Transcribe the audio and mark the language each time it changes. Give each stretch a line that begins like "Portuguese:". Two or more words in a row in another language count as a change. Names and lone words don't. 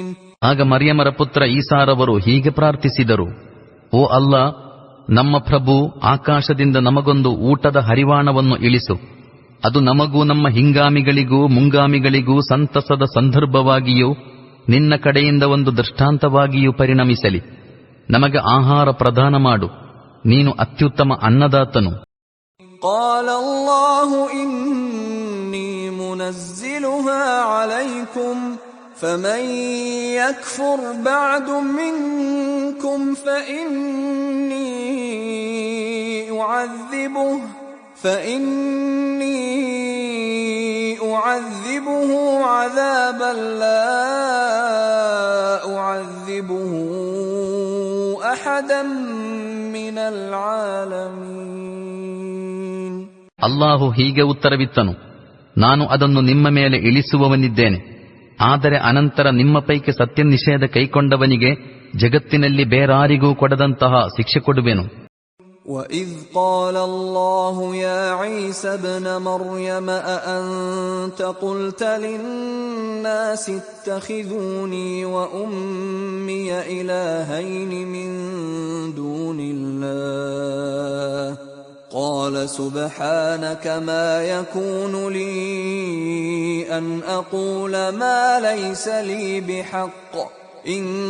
Kannada: ಆಗ ಮರಿಯಮರ ಪುತ್ರ ಈಸಾರವರು ಹೀಗೆ ಪ್ರಾರ್ಥಿಸಿದರು, ಓ ಅಲ್ಲಾ, ನಮ್ಮ ಪ್ರಭು, ಆಕಾಶದಿಂದ ನಮಗೊಂದು ಊಟದ ಹರಿವಾಣವನ್ನು ಇಳಿಸು. ಅದು ನಮಗೂ ನಮ್ಮ ಹಿಂಗಾಮಿಗಳಿಗೂ ಮುಂಗಾಮಿಗಳಿಗೂ ಸಂತಸದ ಸಂದರ್ಭವಾಗಿಯೂ ನಿನ್ನ ಕಡೆಯಿಂದ ಒಂದು ದೃಷ್ಟಾಂತವಾಗಿಯೂ ಪರಿಣಮಿಸಲಿ. ನಮಗೆ ಆಹಾರ ಪ್ರದಾನ ಮಾಡು, ನೀನು ಅತ್ಯುತ್ತಮ ಅನ್ನದಾತನು.
Arabic: قال الله إني منزلها عليكم فمن يكفر بعد منكم فإني أعذبه عذابا لا أعذبه أحدا من العالمين.
Kannada: ಅಲ್ಲಾಹು ಹೀಗೆ ಉತ್ತರವಿತ್ತನು, ನಾನು ಅದನ್ನು ನಿಮ್ಮ ಮೇಲೆ ಇಳಿಸುವವನಿದ್ದೇನೆ. ಆದರೆ ಅನಂತರ ನಿಮ್ಮ ಪೈಕಿ ಸತ್ಯ ನಿಷೇಧ ಕೈಕೊಂಡವನಿಗೆ ಜಗತ್ತಿನಲ್ಲಿ ಬೇರಾರಿಗೂ ಕೊಡದಂತಹ ಶಿಕ್ಷೆ ಕೊಡುವೆನು.
Arabic: وَإِذْ قَالَ اللَّهُ يَا عِيسَى ابْنَ مَرْيَمَ أَأَنْتَ قُلْتَ لِلنَّاسِ اتَّخِذُونِي وَأُمِّيَ إِلَٰهَيْنِ مِن دُونِ اللَّهِ قَالَ سُبْحَانَكَ مَا يَكُونُ لِي أَنْ أَقُولَ مَا لَيْسَ لِي بِحَقٍّ إِن